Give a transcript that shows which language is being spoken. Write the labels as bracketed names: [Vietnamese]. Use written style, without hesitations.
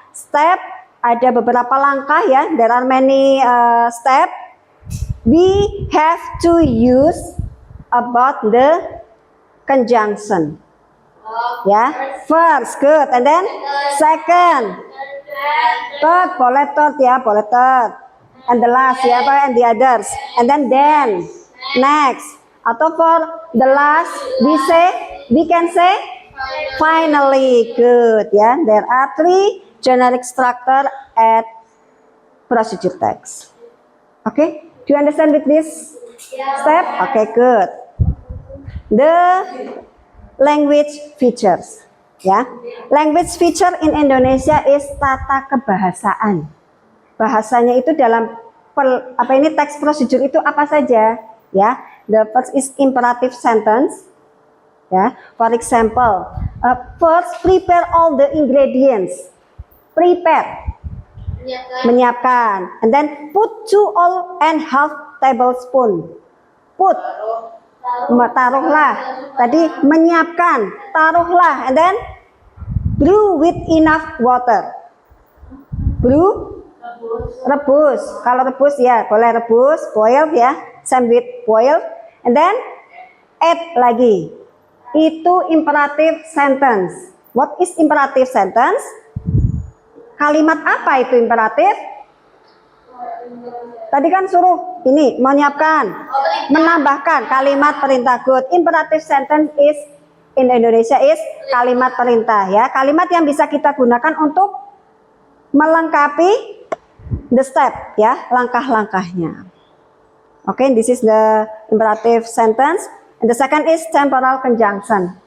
[Indonesian] Step ada beberapa langkah ya. [English] There are many step. We have to use about the conjunction. Ya. First, good. And then second, third, boleh third ya, boleh third. And the last ya, and the others. And then next. Atau for the last, we can say finally. Good ya. There are 3 generic structure at procedure text. Okay, do you understand with this step? Okay, good. The language features ya. Language feature in Indonesia is tata kebahasaan. [Indonesian] Bahasanya itu dalam teks procedure itu apa saja ya. [English] The first is imperative sentence. Ya, for example, first prepare all the ingredients. Prepare. menyiapkan. And then put 2½ tablespoon. [Indonesian] Put, taruhlah. Tadi menyiapkan, taruhlah. [English] And then brew with enough water. [Indonesian] Brew, rebus. Kalau rebus ya boleh rebus, boil ya, same with boil. [English] And then add lagi. Itu imperative sentence. What is imperative sentence? [Indonesian] Kalimat apa itu imperatif? Tadi kan suruh ini menyiapkan, menambahkan kalimat perintah. [English] Good. Imperative sentence is in Indonesia is kalimat perintah ya. [Indonesian] Kalimat yang bisa kita gunakan untuk melengkapi the step ya, langkah-langkahnya. [English] Okay, this is the imperative sentence. And the second is temporal conjunction.